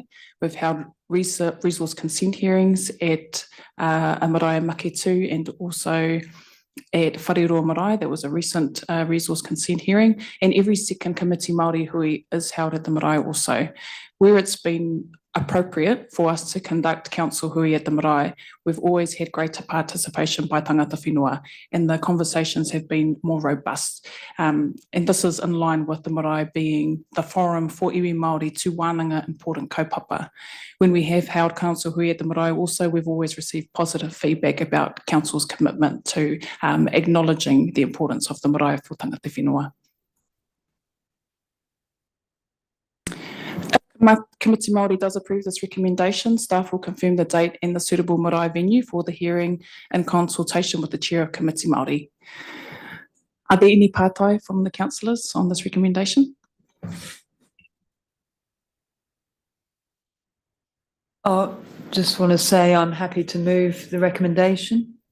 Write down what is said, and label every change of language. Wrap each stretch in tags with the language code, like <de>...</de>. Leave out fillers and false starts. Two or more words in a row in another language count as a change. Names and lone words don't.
<en>We've held resource consent hearings at a marae Maketu and also at Whareroa Marae. That was a recent resource consent hearing, and every second committee Māori hui is held at the marae also. Where it's been appropriate for us to conduct council hui at the marae, we've always had greater participation by</en> <mi>tangata whenua,</mi> <en>and the conversations have been more robust. And this is in line with the marae being the forum for</en> <mi>iwi Māori</mi> <en>to wānanga important kaupapa. When we have held council hui at the marae also, we've always received positive feedback about council's commitment to acknowledging the importance of the marae for</en> <mi>tangata whenua.</mi> <en>Komiti Māori does approve this recommendation. Staff will confirm the date and the suitable marae venue for the hearing in consultation with the Chair of Komiti Māori. Are there any pātai from the councillors on this recommendation? I just want to say I'm happy to move the recommendation.</en>